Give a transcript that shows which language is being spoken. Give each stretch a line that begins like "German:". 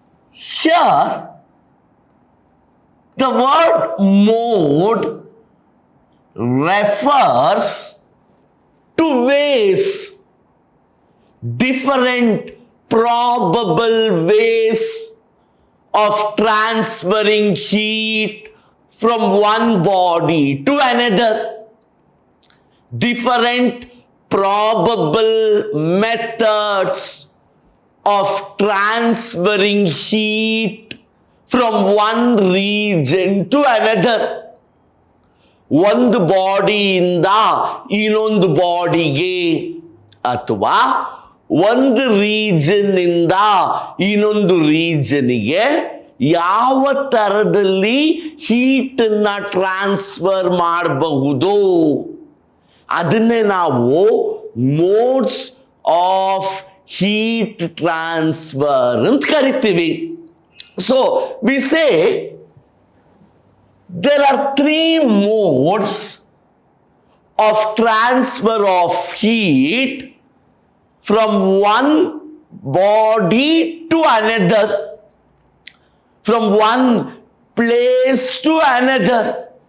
English: Here, the word mode refers to ways, different probable ways of transferring heat from one body to another. Different probable methods of transferring heat from one region to another.
Kannada: ಒಂದು ಬಾಡಿಯಿಂದ ಇನ್ನೊಂದು ಬಾಡಿಗೆ ಅಥವಾ ಒಂದು region ಇಂದ ಇನ್ನೊಂದು ರೀಜನ್ಗೆ ಯಾವ ತರದಲ್ಲಿ heat ಅನ್ನ ಟ್ರಾನ್ಸ್ಫರ್ ಮಾಡಬಹುದು ಅದನ್ನೇ ನಾವು ಮೋಡ್ಸ್ ಆಫ್ ಹೀಟ್ ಟ್ರಾನ್ಸ್ಫರ್ ಅಂತ ಕರಿತೀವಿ.
English: So we say there are three modes of transfer of heat from one body to another, from one place to another.